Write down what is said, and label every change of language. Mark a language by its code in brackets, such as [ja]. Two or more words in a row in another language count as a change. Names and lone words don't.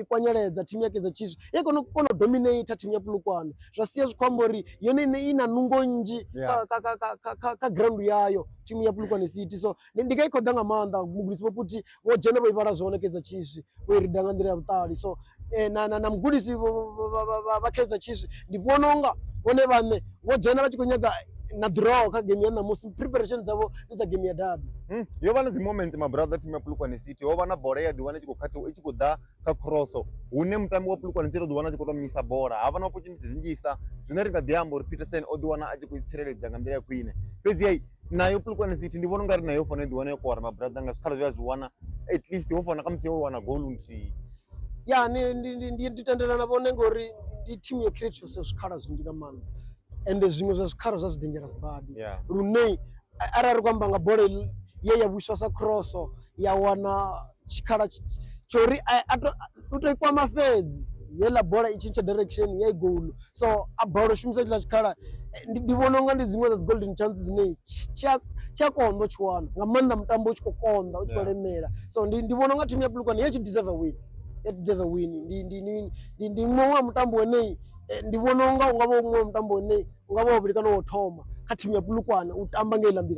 [ve] ikwanyeledza thimu ya Kaizer Chiefs ye kona u dominate thimu ya Polokwane zwa sia zwi khou amba uri yone ine ina nungo nnzhi kha ground yayo thimu ya Polokwane City so ndi nga i khou ḓa nga maanḓa mugudisi vho puti vho dzhena vho ivhala zwone Kaizer Chiefs vho i rida nga nḓila ya vhuṱali so na mugudisi vha Kaizer Chiefs ndi vhona unga vhone vhaṋe vho dzhena vha tshi khou nyaga na draw kha game ya ṋamusi preparation dzavho dza game ya derby. Yo vha na dzi moment [en] my brother [ve] team ya Polokwane City ho vha na bola ya ḓiwana i tshi khou ḓa kha cross hune mutambi wa Polokwane City o ḓiwana a tshi khou tou misa bola havha na opportunity nnzhisa zwine ri nga ḓi amba uri Peterson o ḓiwana a tshi khou tsireledza nga nḓila ya khwine. Fhedzi nayo Polokwane City ndi vhona ungari nayo fanela ḓiwana yo kora [en] my brother [ve] nga zwikhala zwe a zwi wana [en] at least [ve] ho fanela khamusi yo wana goal nthihi. Ya ndi tendelana vhone ngori ndi team yo create zwikhala zwinzhi nga maanḓa ende zwiṅwe zwa zwikhala zwa zwi dangerous badi lune arali kwamba nga bola ye ya vhuiswa sa cross ya wana tshikhala tsho ri u to kwama fhedzi yela bola i tshintsha direction ya goal so a bola shumisa tshila tshikhala ndi vhona unga ndi dziṅwe dza dzi [en] golden chances [ve] dzine tsha konḓa tshi wana nga maanḓa mutambo u tshi khou konḓa u tshi khou lemela so ndi vhona unga team ya Polokwane ya tshi [en] deserve win [ve] ndi muṅwe wa mutambo wene ndi vhona unga ungavha muṅwe mutambo wene ungavha wavhili kana wo thoma kha team ya Polokwane u tamba nga iḽa nḓila.